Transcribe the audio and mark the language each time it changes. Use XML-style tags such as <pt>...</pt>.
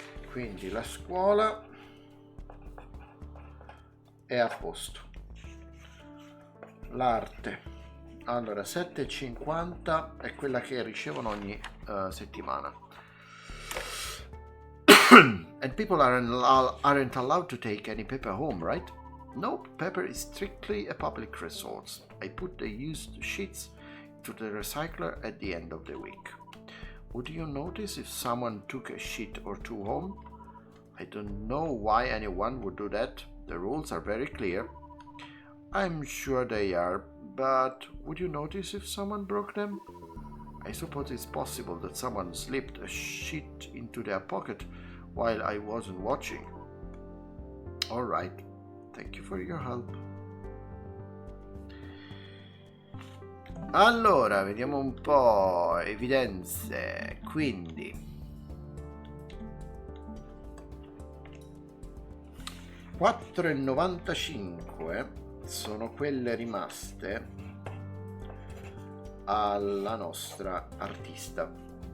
<it>Quindi la scuola è a posto. L'arte. Allora, 7,50 è quella che ricevono ogni settimana.</it> <en>And people aren't allowed to take any paper home, right? Nope, paper is strictly a public resource. I put the used sheets to the recycler at the end of the week. Would you notice if someone took a sheet or two home? I don't know why anyone would do that. The rules are very clear. I'm sure they are, but would you notice if someone broke them? I suppose it's possible that someone slipped a sheet into their pocket while I wasn't watching. All right, thank you for your help.</en> <it>Allora, vediamo un po' evidenze. Quindi 4,95 sono quelle rimaste alla nostra artista.</it>